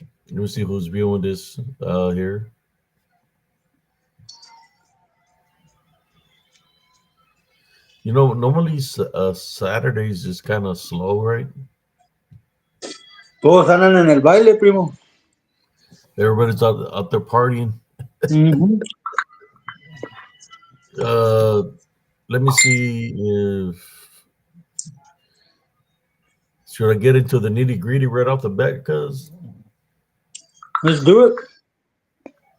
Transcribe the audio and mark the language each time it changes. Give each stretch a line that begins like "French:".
English: Let me see who's viewing this here. You know, normally Saturdays is kind of slow, right?
Spanish: Todos andan en el baile, primo.
English: Everybody's out there partying. Mm-hmm. Uh, Let me see if should I get into the nitty gritty right off the bat? Because Let's do it.